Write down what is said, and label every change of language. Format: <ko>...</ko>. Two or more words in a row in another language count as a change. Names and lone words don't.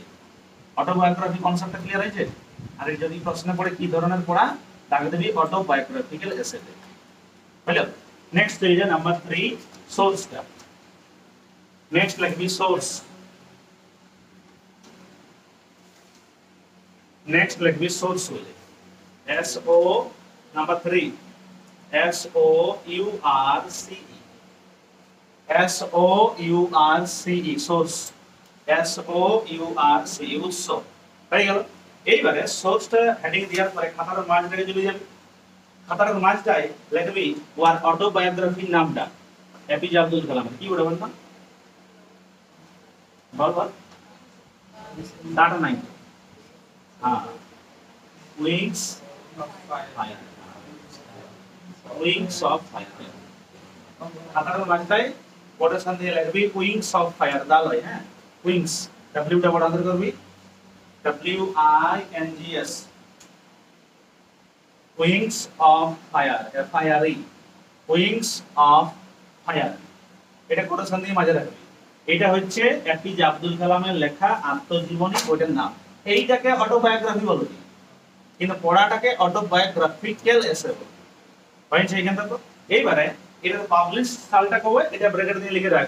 <en>autobiography conceptটা</en> <bn>ক্লিয়ার হয়েছে? আর যদি প্রশ্ন পড়ে কি ধরনের পড়া, তাহলে দেবি</bn> <en>autobiographical essay.</en> <bn>হলো?</bn> <en>next is number 3</en> <bn>সোর্সটা। নেক্সট লিখবি সোর্স। নেক্সট লিখবি সোর্স বলে, S O নাম্বার 3 S O U R C E, S O U R C E সোর্স, S O U R C E উৎস। হয়ে গেল? এইবারে সোর্সটা হেডিং দেওয়ার পরে খাতার মাঝটাকে চলে যাবে। খাতার মাঝটায় লিখবি ওয়ার অটোবায়োগ্রাফির নামটা, এপিজে আব্দুল কালাম। কি বলে বল না, বল বল, ডাটা নাই। হ্যাঁ,</bn> <en>Wings of Fire, Wings of Fire.</en> <bn>খাতার মাঝটায় কোটেশন দিয়ে লিখবি</bn> <en>Wings of Fire,</en> <bn>দাল হয়। হ্যাঁ, উইংস, ডব্লিউটা বড় হাতের করবি, WINGS,</bn> <en>Wings of Fire,</en> <bn>FIRE,</bn> <en>Wings of Fire.</en> <bn>এটা কোটেশন দিয়ে মাঝে রাখবি। এটা হচ্ছে এপিজে আব্দুল কালামের লেখা আত্মজীবনী, ওইটার নাম। এইটাকে অটোবায়োগ্রাফি বলবি, কিন্তু পড়াটাকে</bn> <en>autobiographical essay</en> <bn>বলবি। হয়েছে এখানটা? তো এইবারে এটা পাবলিশ সালটা কবে, এটা ব্র্যাকেট দিয়ে লিখে রাখ।</bn>